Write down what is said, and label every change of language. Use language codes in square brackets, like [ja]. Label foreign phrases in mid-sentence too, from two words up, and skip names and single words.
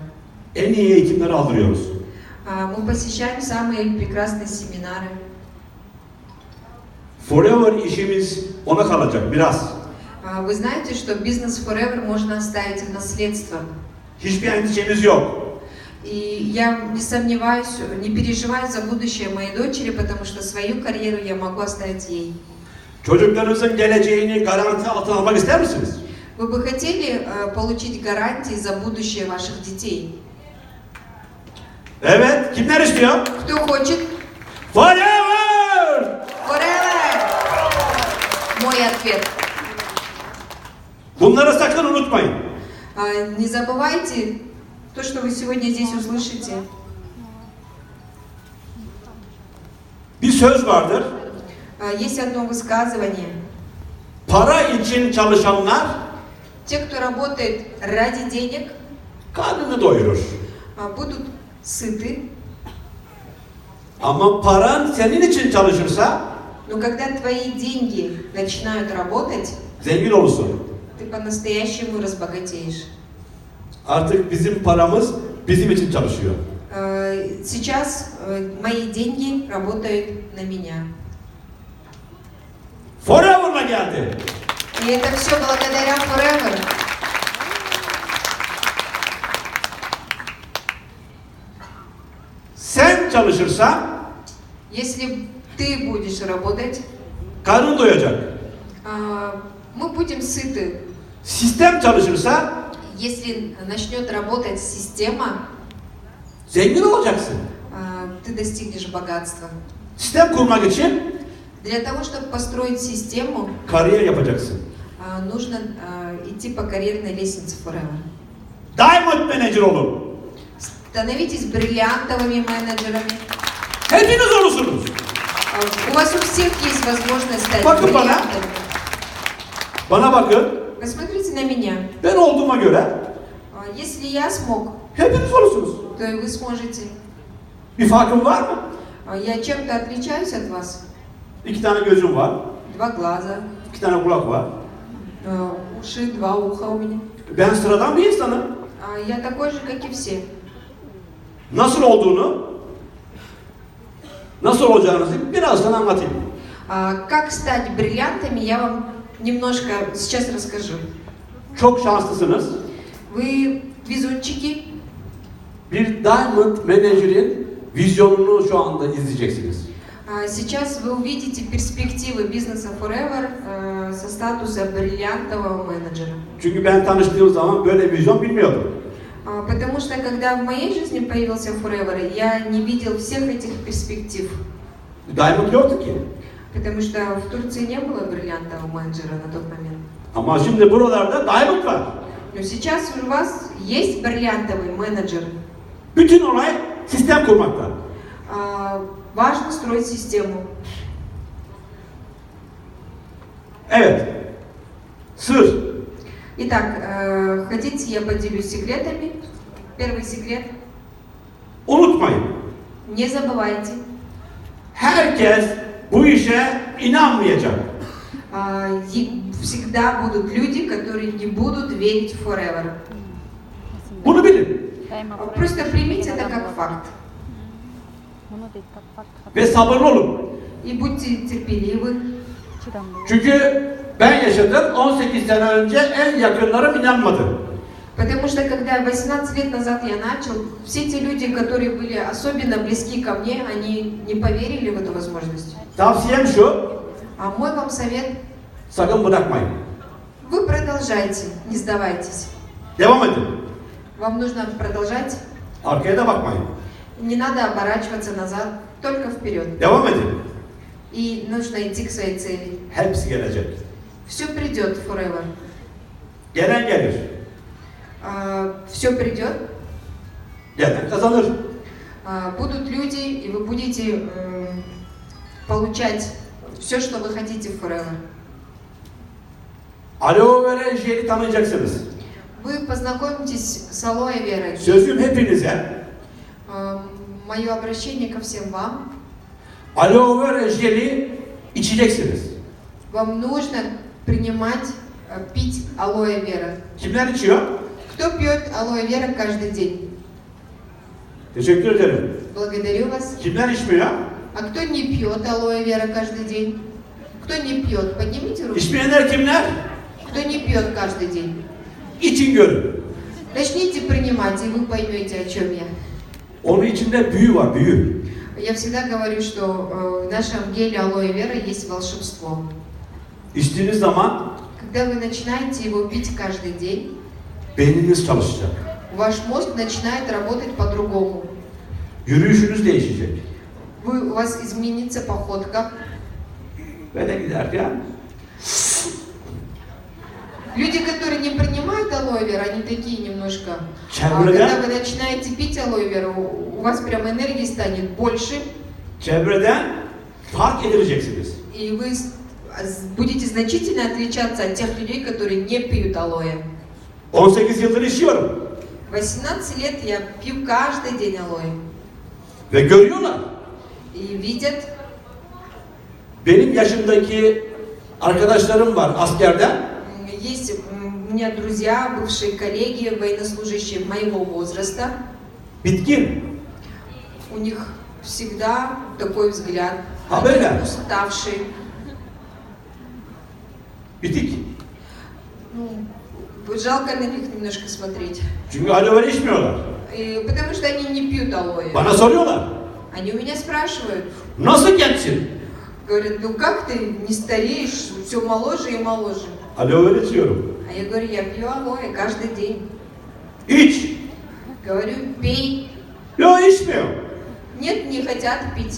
[tr] En iyi eğitimleri aldırıyoruz. [ru] Мы посещаем самые прекрасные семинары. [tr] Forever işimiz ona kalacak biraz. [ru] Вы знаете, что бизнес Forever можно оставить в наследство. [tr] Hiçbir endişemiz yok. [ru] И я не сомневаюсь, не переживаю за будущее моей дочери, потому что свою карьеру я могу оставить ей. [tr] Çocuklarınızın geleceğini garanti altına almak ister misiniz? [ru] Вы бы хотели получить гарантии за будущее ваших детей? [tr] Evet, kimler istiyor? [ru] Кто хочет? Forever! Forever! Мой ответ. [tr] Bunları sakın unutmayın. [ru] Не забывайте то, что вы сегодня здесь услышите. [tr] Bir söz vardır. [ru] Есть одно высказывание. [tr] Para için çalışanlar [ru] Те, кто работает ради денег, [tr] karnını doyurur. [ru] будут сыты. [tr] Ama paran senin için çalışırsa [ru] Но когда твои деньги начинают работать, [tr] zengin olursun. [ru] ты по-настоящему разбогатеешь. [tr] Artık bizim paramız bizim için çalışıyor. [ru] Сейчас мои деньги работают на меня. [tr] Forever'la geldi. [ru] И это все благодаря Forever. [tr] Sen çalışırsan [ru] Если ты будешь работать, [tr] karnın doyacak. [ru] мы будем сыты. [tr] Sistem çalışırsa [ru] Если начнет работать система, [tr] zengin olacaksın. [ru] ты достигнешь богатства. [tr] Sistem kurmak için [ru] Для того, чтобы построить систему, [tr] kariyer yapacaksın. [ru] нужно идти по карьерной лестнице Forever. [en] Diamond manager [tr] olun. [ru] Становитесь бриллиантовыми менеджерами. [tr] Hepiniz olursunuz. [ru] У вас у всех есть возможность стать [tr] Bakın bana. [ru] бриллиантом. [tr] Bana bakın. [ru] Посмотрите на меня. [tr] Ben olduğuma göre [ru] Если я смог, [tr] hepiniz olursunuz. [ru] то и вы сможете. [tr] Bir farkım var mı? [ru] Я чем-то отличаюсь от вас. [tr] 2 tane gözüm var. [ru] 2 глаза, [tr] 2 tane kulak var. [ru] уши, 2 уха у меня. [tr] Ben sıradan bir insanım. [ru] Я такой же, как и все. [tr] Nasıl olduğunu, nasıl olacağınızı birazdan anlatayım. [ru] Как стать бриллиантами, я вам Немножко сейчас расскажу. [tr] Çok şanslısınız. [ru] Вы везунчики. [tr] Bir [en] Diamond Manager'in [tr] vizyonunu şu anda izleyeceksiniz. [ru] Сейчас вы увидите перспективы бизнеса Forever со статуса бриллиантового менеджера. [tr] Çünkü ben tanıştığım zaman böyle bir vizyon bilmiyordum. [ru] Потому что когда в моей жизни появился Forever, я не видел всех этих перспектив. [tr] Diamond yoktu ki. [ru] Потому что в Турции не было бриллиантового менеджера на тот момент. [tr] Ama şimdi buralarda Diamond var. [ru] Но сейчас у вас есть бриллиантовый менеджер. [tr] Bütün olay sistem kurmakta. [ru] Важно строить систему. [tr] Evet. Sır. [ru] Итак, хотите, я поделюсь секретами? Первый секрет. [tr] Unutmayın. [ru] Не забывайте. [tr] Herkes bu işe inanmayacak. [ru] Всегда будут люди, которые не будут верить в Forever. [tr] Bunu bilin. [ru] Просто примите это как факт. [tr] Ve sabırlı olun. [ru] И будьте терпеливы. [tr] Çünkü ben yaşadım 18 sene önce en yakınlarım inanmadı. [ru] Потому что когда 18 лет назад я начал, все те люди, которые были особенно близки ко мне, они не поверили в эту возможность. [tr] Tavsiyem şu, [ru] А мой вам совет, [tr] sakın bırakmayın. [ru] вы продолжайте, не сдавайтесь. [tr] Devam edin. [ru] Вам нужно продолжать, [tr] Arkaya da bakmayın. [ru] не надо оборачиваться назад, только вперед. [tr] Devam edin. [ru] И нужно идти к своей цели. [tr] Hepsi gelecek. [ru] Все придет Forever. [tr] Gelen gelir. [ru] Все придет. [tr] Gelen kazanır. [ru] Будут люди, и вы будете получать все, что вы хотите в Forever. [tr] Aloe vera jeli tanıyacaksınız. [ru] Вы познакомитесь с алоэ верой. [tr] Sözüm hepinize. [ru] Мое обращение ко всем вам. [tr] Aloe vera jeli içeceksiniz. [ru] Вам нужно принимать, пить алоэ вера. [tr] Kimler içiyor? [ru] Кто пьет алоэ вера каждый день? [tr] Teşekkür ederim. [ru] Благодарю вас. [tr] Kimler içmiyor? [ru] А кто не пьет алоэ вера каждый день? Кто не пьет? Поднимите руку. [tr] İçmeyenler kimler? [ru] Кто не пьет каждый день? [tr] İçin görün. [ru] Начните принимать, и вы поймете, о чем я. [tr] Onun içinde büyü var, büyü. [ru] Я всегда говорю, что в нашем геле алоэ вера есть волшебство. [tr] İçtiğiniz zaman [ru] Когда вы начинаете его пить каждый день, [tr] beyniniz çalışacak. [ru] ваш мозг начинает работать по-другому. [tr] Yürüyüşünüz değişecek. [ru] У вас изменится походка. [tr] Böyle giderken [ru] Люди, которые не принимают алоэ вера, они такие немножко. [tr] Çevreden, [ru] Когда вы начинаете пить алоэ веру, у вас прям энергии станет больше, [tr] çevreden fark edileceksiniz. [ru] и вы будете значительно отличаться от тех людей, которые не пьют алоэ. [tr] 18 yıldır içiyorum. [ru] 18 лет я пью каждый день алоэ. [tr] Ve görüyorlar. [ru] И видят, [tr] Benim yaşımdaki arkadaşlarım var askerden. [ru] есть у меня друзья, бывшие коллеги, военнослужащие моего возраста. [tr] Bitkin. [ru] У них всегда такой взгляд. А Они [tr] böyle? [ru] уставшие. [tr] Bitik. [ru] Жалко на них немножко смотреть. [tr] Çünkü aloe vera içmiyorlar. [ru] Потому что они не пьют алоэ. [tr] Bana soruyorlar. [ru] Они у меня спрашивают, [tr] Nasıl gençsin? [ru] говорят, ну как ты не стареешь, все моложе и моложе. [tr] Aloe vera içiyorum. [ru] А я говорю, я пью алоэ каждый день. [tr] İç. [ru] Говорю, пей. [tr] Yok içmiyor. [ru] Нет, не хотят пить.